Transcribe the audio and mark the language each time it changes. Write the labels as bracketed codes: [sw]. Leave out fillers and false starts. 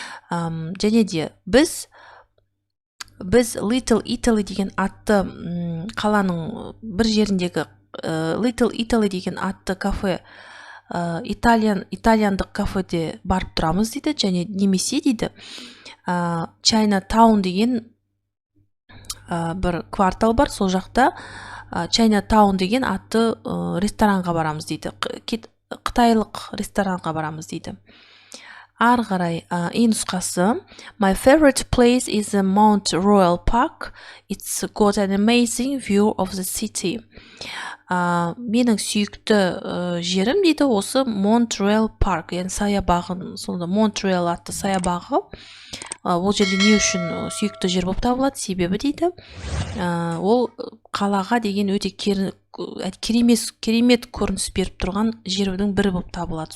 [kk] Және де біз Little Italy деген атты қаланың бір жеріндегі Little Italy деген атты кафе, итальяндық кафеде барып тұрамыз дейді, және немесе дейді Chinatown деген бір квартал бар, сол жақта Chinatown деген атты ресторанға барамыз дейді. Қытайлық ресторанға барамыз дейді. Ары қарай E нұсқасы. [en] My favorite place is the Montreal Park. It's got an amazing view of the city. [kk] Менің сүйікті жерім дейді осы Montreal Park, яғни саябағын, сонда Montreal атты саябағы. Ол жерде не үшін сүйікті жер болып табылады? Себебі дейді, ол қалаға деген өте керемет көрініс беріп тұрған жердің бірі болып табылады.